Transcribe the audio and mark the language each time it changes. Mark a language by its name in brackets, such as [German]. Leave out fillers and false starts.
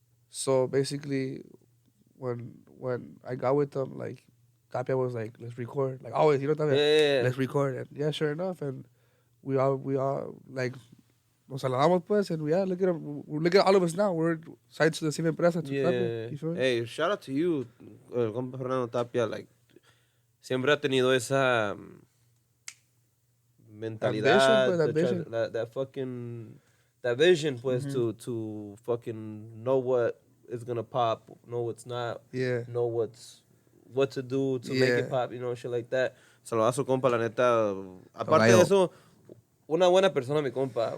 [English] So basically, when I got with them, like Tapia was like, "Let's record," like always, you know, Tapia, Yeah. let's record, and yeah, sure enough, and we all like. [Spanish] Nos saludamos pues, [English] and yeah, look at all of us now. We're signed to the same empresa. To Tapia, you feel me? Hey, shout out to you, el compa Fernando Tapia. Like, [Spanish] siempre ha tenido esa mentalidad, [English] Ambition, pues, ambition. that vision, pues, Mhm. to fucking know what is gonna pop, know what's not, Yeah. know what to do to make Yeah. it pop, you know, shit like that. [Spanish] Saludazo, compa, la neta. Aparte Gallo. de eso, una buena persona, mi compa.